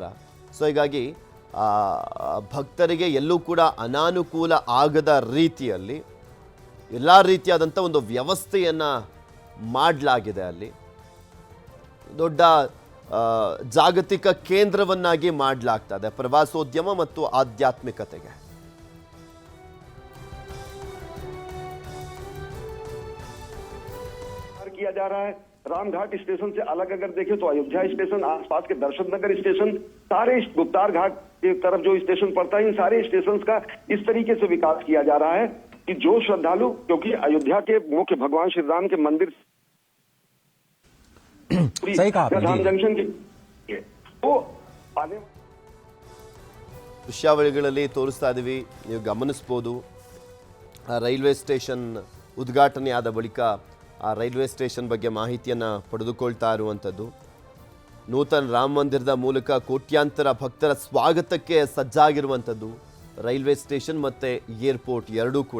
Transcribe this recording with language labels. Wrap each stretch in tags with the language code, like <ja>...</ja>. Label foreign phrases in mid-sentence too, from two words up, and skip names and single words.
<kn>ಸೊ ಹೀಗಾಗಿ ಭಕ್ತರಿಗೆ ಎಲ್ಲೂ ಕೂಡ ಅನಾನುಕೂಲ ಆಗದ ರೀತಿಯಲ್ಲಿ ಎಲ್ಲ ರೀತಿಯಾದಂಥ ಒಂದು ವ್ಯವಸ್ಥೆಯನ್ನು ಮಾಡಲಾಗಿದೆ. ಅಲ್ಲಿ ದೊಡ್ಡ ಜಾಗತಿಕ ಕೇಂದ್ರವನ್ನಾಗಿ ಮಾಡಲಾಗ್ತದೆ ಪ್ರವಾಸೋದ್ಯಮ ಮತ್ತು ಆಧ್ಯಾತ್ಮಿಕತೆಗೆ.</kn> <hi>किया जा रहा है। रामघाट स्टेशन से अलग अगर देखें तो अयोध्या स्टेशन, आसपास के दर्शन नगर स्टेशन, सारे गुप्तार घाट की तरफ जो स्टेशन पड़ता है, इन सारे स्टेशन का इस तरीके से विकास किया जा रहा है कि जो श्रद्धालु, क्योंकि अयोध्या के मुख्य भगवान श्री राम के मंदिर सही कहा राम जंक्शन के तो आने</hi> <kn>ದೃಶ್ಯಾವಳಿಗಳಲ್ಲಿ ತೋರಿಸ್ತಾ ಇದ್ದೀವಿ, ನೀವು ಗಮನಿಸ್ಬೋದು.</kn> <en>railway station</en> <kn>ಉದ್ಘಾಟನೆ ಆದ ಬಳಿಕ ಆ</kn> <en>railway station</en> <kn>ಬಗ್ಗೆ ಮಾಹಿತಿಯನ್ನು ಪಡೆದುಕೊಳ್ತಾ ಇರುವಂಥದ್ದು. ನೂತನ ರಾಮ ಮಂದಿರದ ಮೂಲಕ ಕೋಟ್ಯಾಂತರ ಭಕ್ತರ ಸ್ವಾಗತಕ್ಕೆ ಸಜ್ಜಾಗಿರುವಂಥದ್ದು</kn> <en>railway station</en> <kn>ಮತ್ತು ಏರ್ಪೋರ್ಟ್ ಎರಡೂ ಕೂಡ.</kn>